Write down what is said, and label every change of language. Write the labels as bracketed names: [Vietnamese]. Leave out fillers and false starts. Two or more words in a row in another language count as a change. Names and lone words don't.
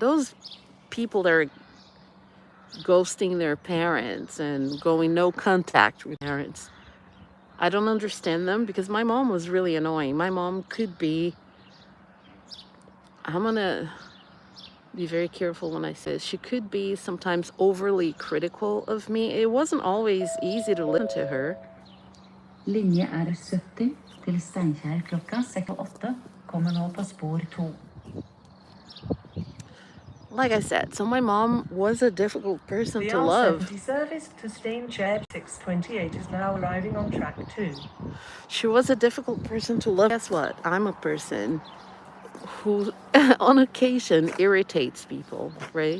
[English] Those people that are ghosting their parents and going no contact with parents. I don't understand them because my mom was really annoying. My mom could be, I'm gonna be very careful when I say this, she could be sometimes overly critical of me. It wasn't always easy to listen to her. [Norwegian] Linje R70 til Steinkjer klokka 6:08 kommer nå på spor 2. [English] Like I said, so my mom was a difficult person The to love. R70 service to Steinkjer 628 is now arriving on track 2. She was a difficult person to love. Guess what? I'm a person who on occasion irritates people, right?